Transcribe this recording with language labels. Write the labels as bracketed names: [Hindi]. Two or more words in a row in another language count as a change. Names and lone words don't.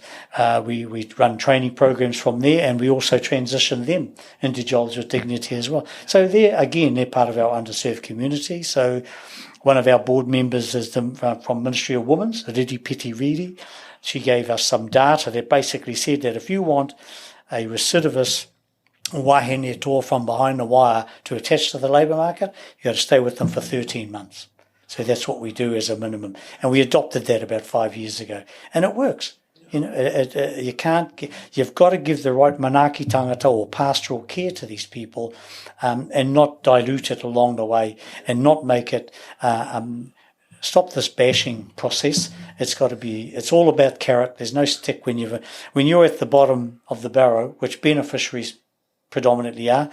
[English] We run training programs from there, and we also transition them into jobs with dignity as well. So they're part of our underserved community. So one of our board members is from Ministry of Women's, Riri Piti Riri. She gave us some data that basically said that if you want a recidivist [Māori] wahine toa [English] from behind the wire to attach to the labour market, you've got to stay with them for 13 months. So that's what we do as a minimum. And we adopted that about 5 years ago. And it works. You've got to give the right [Māori] manaaki tangata [English] or pastoral care to these people, and not dilute it along the way, and not make it, stop this bashing process. It's all about carrot. There's no stick when you're at the bottom of the barrow, which beneficiaries predominantly are.